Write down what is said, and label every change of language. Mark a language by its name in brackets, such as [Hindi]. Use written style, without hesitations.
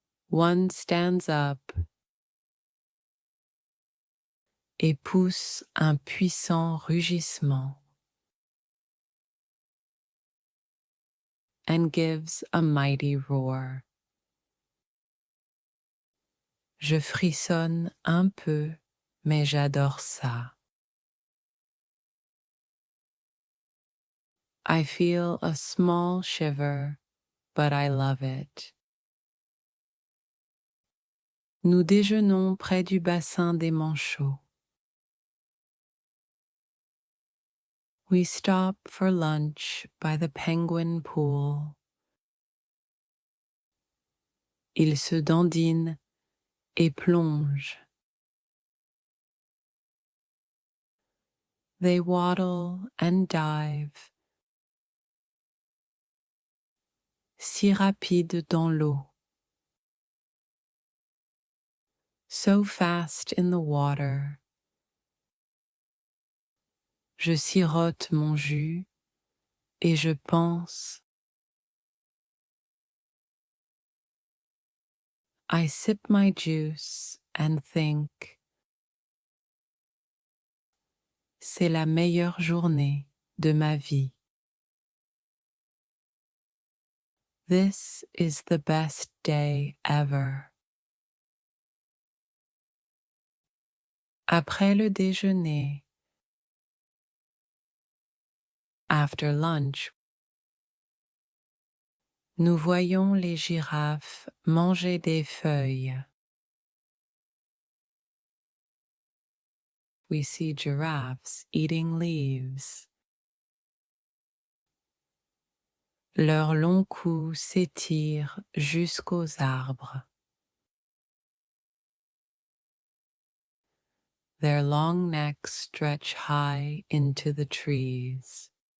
[English] One stands up [French] et pousse un puissant rugissement. [English] And gives a mighty roar. [French] Je frissonne un peu, mais j'adore ça. [English] I feel a small shiver, but I love it. [French] Nous déjeunons près du bassin des manchots. [English] We stop for lunch by the penguin pool. [French] Ils se dandinent et plongent. [English] They waddle and dive. [French] Si rapide dans l'eau. [English] So fast in the water. [French] Je sirote mon jus et je pense. [English] I sip my juice and think. [French] C'est la meilleure journée de ma vie. [English] This is the best day ever. [French] Après le déjeuner, [English] after lunch, [French] nous voyons les girafes manger des feuilles. [English] We see giraffes eating leaves. [French] Leur long cou s'étire jusqu'aux arbres. [English] Their long necks stretch high into the trees.